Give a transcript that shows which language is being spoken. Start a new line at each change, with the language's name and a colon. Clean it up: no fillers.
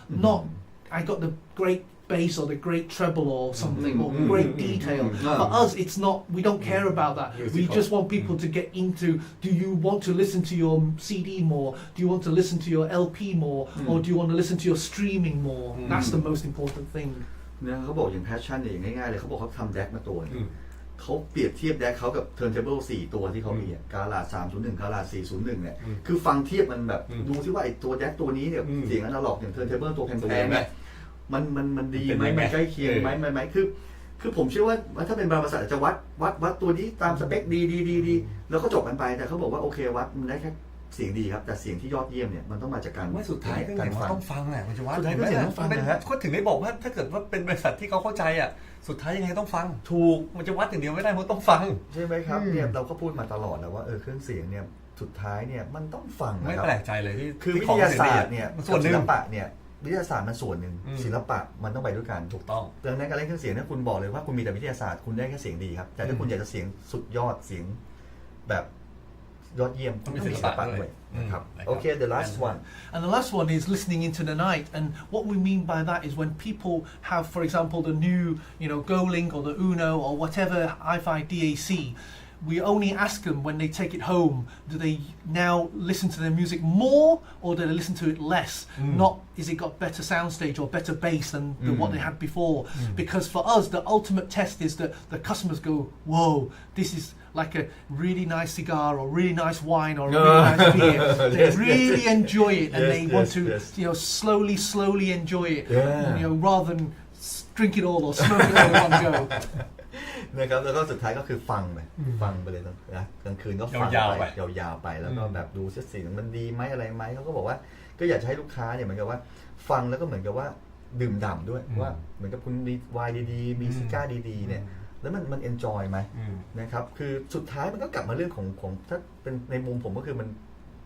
English: Not, I got the great bass or the great treble or something or great detail. For us, it's not, we don't care about that. We just want people to get into, do you want to listen to your CD more? Do you want to listen to your LP more? Or do you want to listen to your streaming more? That's the most important thing.
Thai: เนี่ยเขาบอกอย่างแพชชั่นเนี่ยง่ายๆเลยเขาบอกเขาทำแดกมาตัวเขาเปรียบเทียบแดกเขากับ turntable 4 ตัวที่เขามีกาลา301กาลา401เนี่ยคือฟังเทียบมันแบบดูซิว่าไอ้ตัวแดกตัวนี้เนี่ยเสียงอนาล็อกอย่าง turntable ตัวแพงๆเนี่ยมันดีไหมมันใกล้เคียงไหมคือผมเชื่อว่าถ้าเป็นบางบริษัทจะวัดตัวนี้ตามสเปคดีแล้วก็จบกันไปแต่เขาบอกว่าโอเควัดมันได้แค่เสียงดีครับแต่เสียงที่ยอดเยี่ยมเนี่ยมันต้องมาจากการ ว่าสุดท้ายก็ต้องฟังแหละมันจะว่าสุดท้าย ก็ต้องฟังนะฮะ ก็ถึงได้บอกว่าถ้าเกิดว่าเป็นบริษัทที่เขาเข้าใจอ่ะสุดท้ายยังไงต้องฟังถูกมันจะวัดอย่างเดียวไม่ได้มันต้องฟัง ใช่ไหมครับเนี่ยเราก็พูดมาตลอดแล้วว่าเครื่องเสียงเนี่ยสุดท้ายเนี่ยมันต้องฟัง ไม่แปลกใจเลยที่ คือวิทยาศาสตร์เนี่ยส่วนศิลปะเนี่ยวิทยาศาสตร์มันส่วนหนึ่งศิลปะมันต้องไปด้วยกัน ถูกต้อง ดังนั้นการเล่นเครื่องเสียงถ้าคุณบอกเลยว่าคุณมีแต่วิทยาศาสตร์คุณได้แค่เสียงดีครับแต่ถ้าคุณอยากจะเสียงสุดยอดเสียงแบบยอดเยี่ยมคุณต้องมีศิลปะด้วยนะครับ
English: Okay the last one and the last one is listening into the night and what we mean by that is when people have for example the new Go Link or the Uno or whatever Ifi DAC we only ask them when they take it home, do they now listen to their music more or do they listen to it less? Not, is it got better soundstage or better bass than what they had before? Because for us, the ultimate test is that the customers go, whoa, this is like a really nice cigar or really nice wine or a really nice beer. They really enjoy it and they want to, slowly enjoy it, rather than drink it all or smoke it all in one go.
Thai: นะครับแล้วก็สุดท้ายก็คือฟังไปเลยนะกลางคืนก็ฟังไปยาวๆไปแล้วก็แบบดูเสียงมันดีไหมอะไรไหมเขาก็บอกว่าก็อยากจะให้ลูกค้าเนี่ยเหมือนกับว่าฟังแล้วก็เหมือนกับว่าดื่มด่ำด้วยว่าเหมือนกับคุณมีไวน์ดีๆมีซิก้าดีๆเนี่ยแล้วมันเอนจอยไหมนะครับคือสุดท้ายมันก็กลับมาเรื่องของถ้าเป็นในมุมผมก็คือมัน